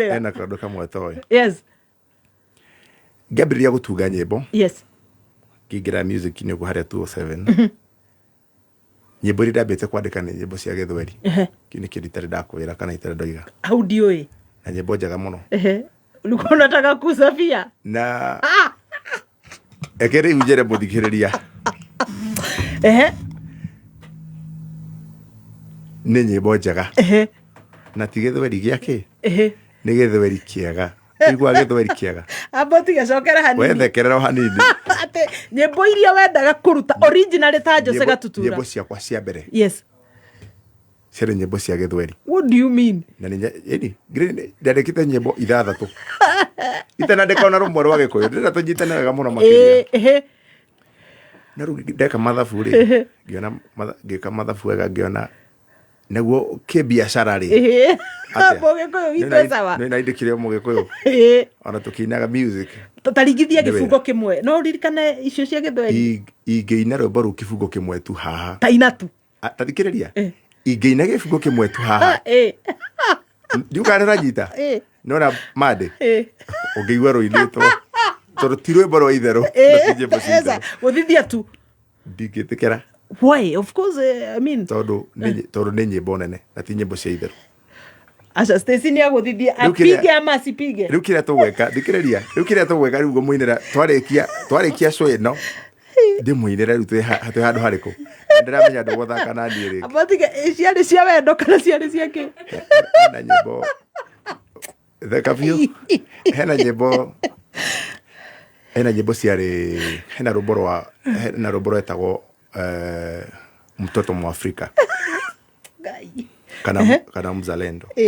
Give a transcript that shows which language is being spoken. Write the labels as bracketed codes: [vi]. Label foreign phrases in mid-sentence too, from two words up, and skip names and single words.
[ki] ena kaũndũ kamwe toĩ. [en] Yes. [ki] Ngĩambĩrĩria gũtunga nyĩmbo. [en] Yes. [ki] Kigira music ni uko haria 207 nyimbo iria ndambĩte kwandĩka nĩ nyimbo cia gĩthweri kĩu nĩ kĩndũ itarĩ ndakwĩra kana itarĩ ndoiga au ndiũĩ na nyimbo njega mũno [sw] ulikuwa unataka kusafia [ki] na ekere ujere mũthikĩrĩria nĩ nyimbo njega na ti gĩthweri gĩake nĩ gĩthweri kĩega igua gĩthweri kĩega aboti gacokera hanini wethekerera hanini ate nyimbo iria wendaga kuruta original ta Jose Gatutura nyimbo ciakwa cia mbere [en] yes [ki] ciarĩ nyimbo cia gĩthweri. [en] What do you mean? [ki] Na nĩ ndandĩkĩte nyimbo ithathatũ itanandĩka ona rũmwe rwa gĩkũyũ ndĩrenda tũnyitane wega mũno makĩria na rĩu ndeka mathabu rĩ ngĩka mathabu wega ngĩona naguo kĩbiacara rĩ Mũgĩkũyũ witũ sawa nĩ naindĩkire Mũgĩkũyũ ona tũkĩinaga music tũtaringithia gĩbungo kĩmwe no ririkane icio cia gĩthweri ingĩina rwĩmbo rũu kĩbungo kĩmwe tu haha ta inatu tathikĩrĩria ingĩina gĩbungo kĩmwe tu haha ndiũkane ranyita nona mande ũngĩigua rũinĩtwo tondũ ti rwĩmbo rwa itherũ gũthithia tu ndingĩtĩkĩra. [en] Why? Of course, I mean [ki] tondũ nĩ nyĩmbo nene na ti nyĩmbo cia itherũ. [sw] Acha Stacy ni agũthithia apige ama asipige. [ki] Rĩu kĩrĩa tũgwĩka thikĩrĩria rĩu kĩrĩa tũgwĩka rĩu mũinĩra twarĩkia show ĩno ndĩmũinĩra rĩu twĩ handũ harĩkũ ndĩramenya ndũ gũthaka na niĩ rĩngĩ abatige ciarĩ cia wendo kana ciarĩ cia kĩ na nyĩmbo theka biũ hena nyĩmbo ciarĩ hena rũmbo rwetagwo mtoto Mwafrika kana mzalendo